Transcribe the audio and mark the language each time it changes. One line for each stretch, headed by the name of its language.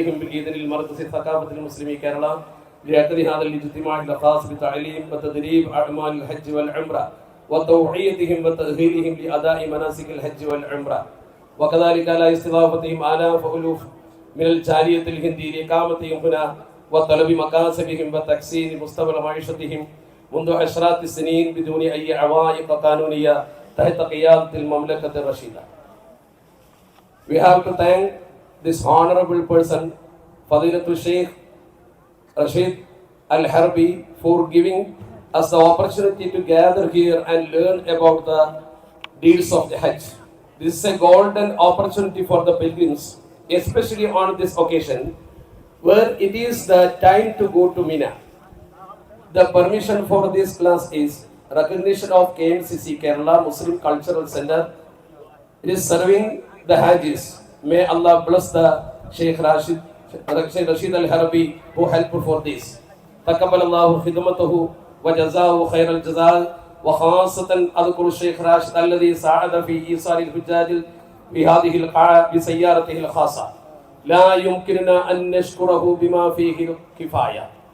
Arabic: بإذن المركز الثقافة المسلمي كيرلا ليعتني هذا الاجتماع الخاص بتعليم وتدريب أعمال الحج والعمرة وتوعيتهم وتأهيلهم لأداء مناسك الحج والعمرة، وكذلك على استضافتهم آلاف ألوف من الجالية الهندية لإقامتهم هنا وطلب مكاسبهم وتحسين مستوى معيشتهم منذ عشرات السنين بدون أي عوائق قانونية تحت قيادة المملكة الرشيدة.
English: We have to thank this honorable person, Fadilatul Sheikh Rashid Al-Harbi, for giving us the opportunity to gather here and learn about the deeds of the Hajj. This is a golden opportunity for the pilgrims, especially on this occasion where it is the time to go to Mina. The permission for this class is recognition of KMCC Kerala Muslim Cultural Center. It is serving the Hajjis. May Allah bless the Sheikh Rashid Al-Harbi who helped for this.
Arabic: Taqabbalallahu khidmatahu وجزاه خير الجزاء. وخاصة أذكر الشيخ راشد الذي ساعد في إيصال الحجاج في هذه القاعة بسيارته الخاصة. لا يمكننا أن نشكره بما فيه الكفاية.